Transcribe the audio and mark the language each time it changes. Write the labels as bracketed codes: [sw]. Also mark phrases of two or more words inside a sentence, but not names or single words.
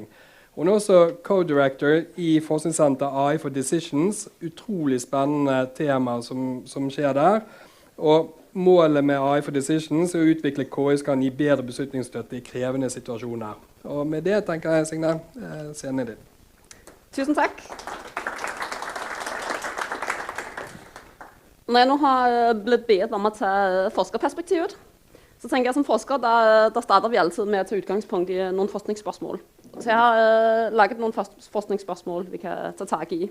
[no] Hun også co-director i Forskningssenter AI for Decisions, utrolig spennende tema som skjer der. Og målet med AI for Decisions er å utvikle KI som kan gi bedre beslutningsstøtte i krevende situasjoner. Og med det tenker jeg, Signe, scenen din. [da] Tusind tak. Når jeg nu har blitt bedt om at tage forskerperspektivet, så tænker jeg som forsker, der starter vi altid med at tage udgangspunkt i nogle forskningsspørgsmål. Så jeg har laget nogle forskningsspørgsmål, vi kan tage tag i.